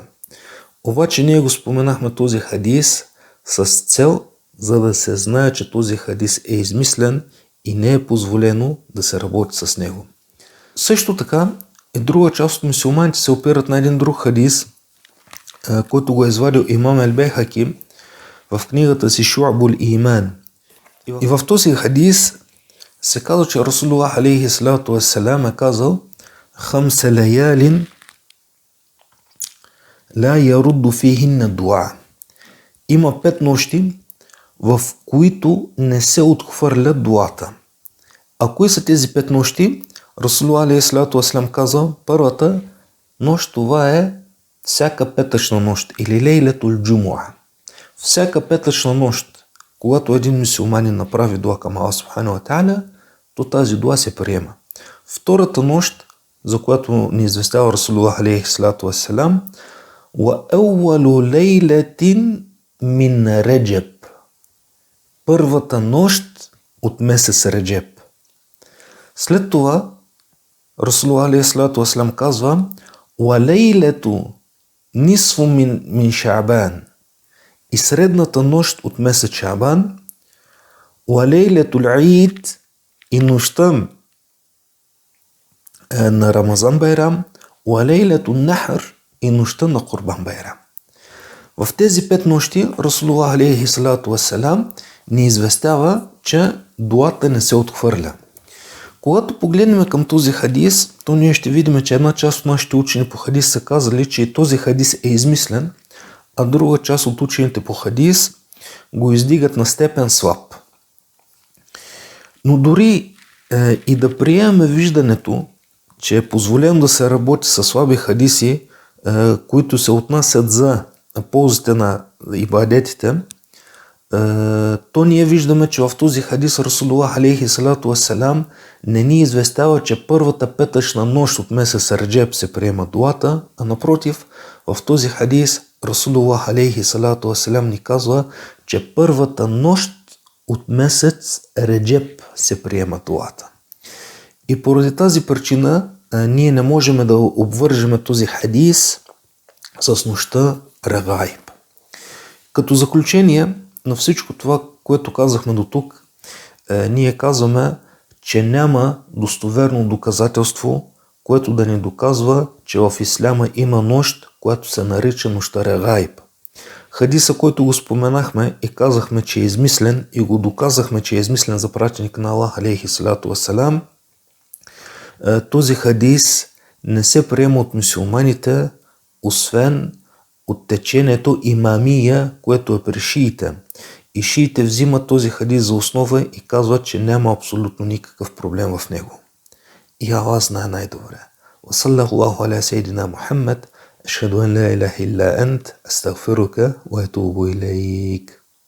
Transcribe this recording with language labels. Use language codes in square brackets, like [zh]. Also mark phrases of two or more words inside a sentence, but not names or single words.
[bg] Обаче ние го споменахме този хадис с цел, за да се знае, че този хадис е измислен и не е позволено да се работи с него. Също така и друга част от мюсюлманите се опират на един друг хадис, който го е извадил имам Ал-Бейхаки в книгата си Шу'абул Иман. И в този хадис се казва, че [ar] رسول الله عليه الصلاة والسلام [bg] е казал: [ar] خمس ليال لا يرد فيهن الدعاء. [bg] Има 5 нощи, в които не се отхвърля дуата. А кои са тези 5 нощи? [ar] رسول الله عليه الصلاة والسلام [bg] казал: първата нощ това е всяка петъчна нощ или [ar] ليلة الجمعة. [bg] Всяка петъчна нощ, когато един мюсюлманин направи дуа към [ar] الله سبحانه وتعالى, [bg] то тази дуа се приема. Втората нощ, за която ни известява [ar] رسول الله عليه الصلاة والسلام: وأول ليلة من رجب. [bg] Първата нощ от месец Реджеб. След това [ar] رسول الله عليه الصلاة والسلام [bg] казва: [ar] وليلة نصف من شعبان. [bg] И средната нощ от месец Шаабан. [ar] وليلة العيد. [bg] И нощта на Рамазан Байрам. [ar] وليلة النحر. [bg] И нощта на Курбан Байрам. В тези 5 нощи [ar] رسول الله عليه الصلاة والسلام [bg] ни известява, че дуата не се отхвърля. Когато погледнем към този хадис, то ние ще видим, че една част от нашите учени по хадис са казали, че този хадис е измислен, а друга част от учените по хадис го издигат на степен слаб. Но дори и да приемаме виждането, че е позволено да се работи с слаби хадиси, които се отнасят за ползите на ибадетите, то ние виждаме, че в този хадис [ar] رسول الله عليه الصلاة والسلام [bg] не ни известява, че първата петъчна нощ от месец Раджеб се приема дуата, а напротив, в този хадис [ar] رسول الله عليه الصلاة والسلام [bg] ни казва, че първата нощ от месец Раджеб се приема дуата. И поради тази причина ние не можем да обвържем този хадис с нощта Регаиб. Като заключение на всичко това, което казахме до тук, ние казваме, че няма достоверно доказателство, което да ни доказва, че в исляма има нощ, която се нарича нощта Регаиб. Хадиса, който го споменахме и казахме, че е измислен и го доказахме, че е измислен за пратеник на [ar] الله عليه الصلاة والسلام, [bg] този хадис не се приема от мюсюлманите, освен от течението имамия, което е при шиите. И шиите взимат този хадис за основа и казват, че няма абсолютно никакъв проблем в него. И Аллах знае най-добре. [ar] وصلى الله على سيدنا محمد، أشهد أن لا إله إلا أنت، أستغفرك وأتوب إليك.